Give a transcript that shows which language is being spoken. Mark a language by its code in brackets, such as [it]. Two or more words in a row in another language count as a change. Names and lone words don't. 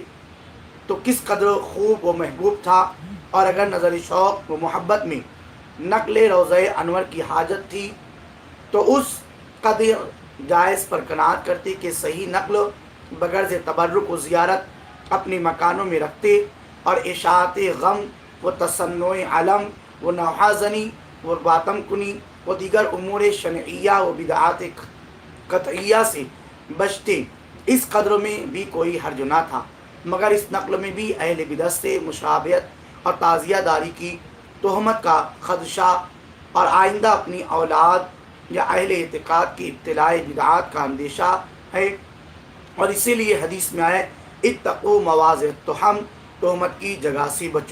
[ur] تو کس قدر خوب و محبوب تھا، اور اگر نظر شوق و محبت میں نقل روضہ انور کی حاجت تھی تو اس قدر جائز پر قناعت کرتے کہ صحیح نقل بغرض تبرک و زیارت اپنے مکانوں میں رکھتے، اور اشاعت غم و تصنع علم و نوحازنی و باتم کنی و دیگر امور شنعیہ و بدعات قطعیہ سے بچتے۔ اس قدر میں بھی کوئی حرج نہ تھا، مگر اس نقل میں بھی اہل بدعت سے مشابہت اور تعزیہ داری کی تہمت کا خدشہ، اور آئندہ اپنی اولاد یا اہل اعتقاد کی ابتلاء بدعات کا اندیشہ ہے، اور اسی لیے حدیث میں آئے [ar] اتقوا مواضع التہم، [ur] تہمت کی جگہ سے بچو۔